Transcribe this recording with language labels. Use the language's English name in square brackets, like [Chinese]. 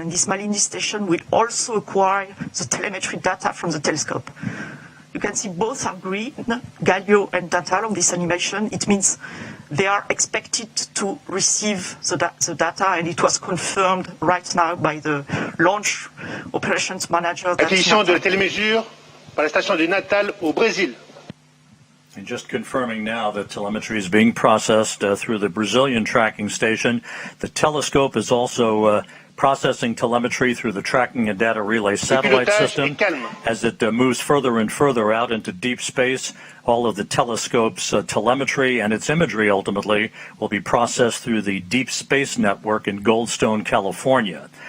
[English] And this Malindi station will also acquire the telemetry data from the telescope. You can see both are green, Galio and Natal, on this animation. It means they are expected to receive the data, and it was confirmed right now by the launch operations manager. [French] Acquisition de la télémesure par la station de Natal au Brésil. [English] And just confirming now that telemetry is being processed through the Brazilian tracking station. The telescope is also processing telemetry through the tracking and data relay satellite system. As it moves further and further out into deep space, all of the telescope's telemetry and its imagery ultimately will be processed through the Deep Space Network in Goldstone, California.